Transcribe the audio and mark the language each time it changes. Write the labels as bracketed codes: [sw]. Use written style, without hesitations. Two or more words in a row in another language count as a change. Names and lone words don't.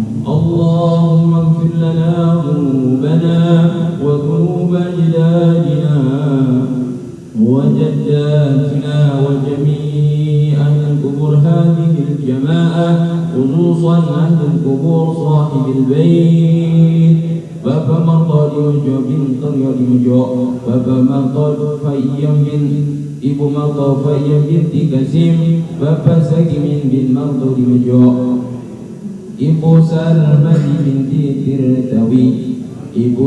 [ar] اللهم اغفر لنا ذنوبنا وذنوب أجدادنا وجداتنا وجميع أهل القبور هذه الجماعة خصوصا أهل القبور صاحب البيت Bapak Martodi Mejo bin Taryadi Mejo Bapak Martodi Fayyam bin Ibu Martodi Fayyam binti Kasim Bapak Sakimin bin Martodi Mejo Ibu Salmah binti Tirtawi Ibu